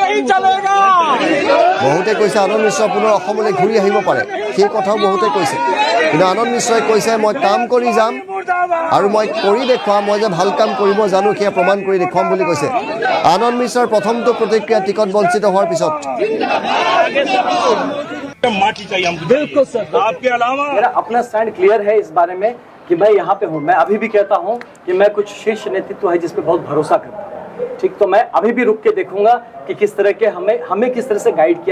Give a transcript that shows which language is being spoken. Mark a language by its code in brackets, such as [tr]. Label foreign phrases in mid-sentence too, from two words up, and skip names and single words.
[as] বহুতে কৈছে আনন্দ মিশ্ৰ পুনৰ অসমলৈ ঘূৰি আহিব পাৰে সেই কথাও বহুতে কৈছে কিন্তু আনন্দ মিশ্ৰই কৈছে মই কাম কৰি যাম আৰু মই কৰি দেখুৱাম মই যে ভাল কাম কৰিব জানো সেয়া প্ৰমাণ কৰি দেখুৱাম বুলি কৈছে আনন্দ মিশ্ৰৰ প্ৰথমটো প্ৰতিক্ৰিয়া টিকট বঞ্চিত হোৱাৰ পিছত [hi] बिल्कुल सर आपके अलावा मेरा अपना स्टैंड क्लियर है इस बारे में कि मैं यहाँ पे हूँ मैं अभी भी कहता हूँ कि मैं कुछ शीर्ष नेतृत्व है जिस पे बहुत भरोसा करता हूँ ठीक तो मैं अभी भी रुक के देखूंगा कि किस तरह के हमें किस तरह से गाइड किया